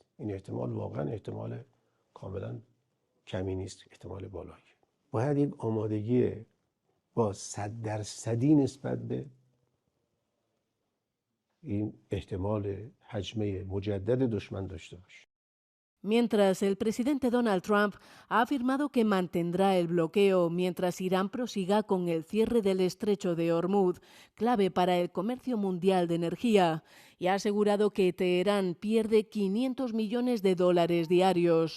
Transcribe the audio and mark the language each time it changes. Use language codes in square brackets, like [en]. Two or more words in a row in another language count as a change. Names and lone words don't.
[fa] این احتمال واقعا احتمال کاملا کمی نیست، احتمال بالایی. باید یک آمادگی با 100% نسبت به این احتمال هجمه مجدد دشمن داشته باشه. [es] Mientras, el presidente Donald Trump ha afirmado que mantendrá el bloqueo mientras Irán prosiga con el cierre del estrecho de Hormuz, clave para el comercio mundial de energía, y ha asegurado que Teherán pierde 500 millones de dólares diarios.